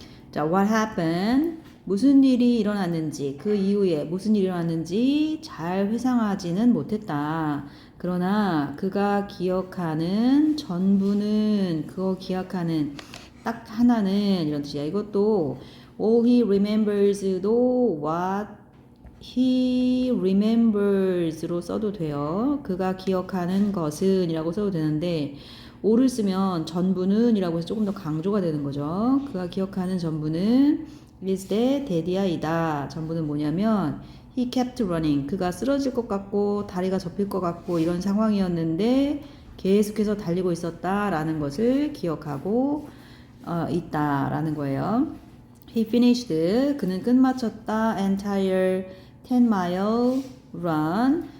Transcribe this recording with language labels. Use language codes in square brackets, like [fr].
[ko] 자 [en] what happened [ko] 무슨 일이 일어났는지 그 이후에 무슨 일이 일어났는지 잘 회상하지는 못했다. 그러나 그가 기억하는 전부는 그거 기억하는 딱 하나는 이런 뜻이야. 이것도 all he remembers도 what he remembers로 써도 돼요. 그가 기억하는 것은 이라고 써도 되는데 all을 쓰면 전부는 이라고 해서 조금 더 강조가 되는 거죠. 그가 기억하는 전부는 [en] is that [ko] daddy야 이다. 전부는 뭐냐면 [en] he kept running. [ko] 그가 쓰러질 것 같고 다리가 접힐 것 같고 이런 상황이었는데 계속해서 달리고 있었다라는 것을 기억하고 있다라는 거예요. [en] He finished. [ko] 그는 끝마쳤다. [en] Entire 10-mile run.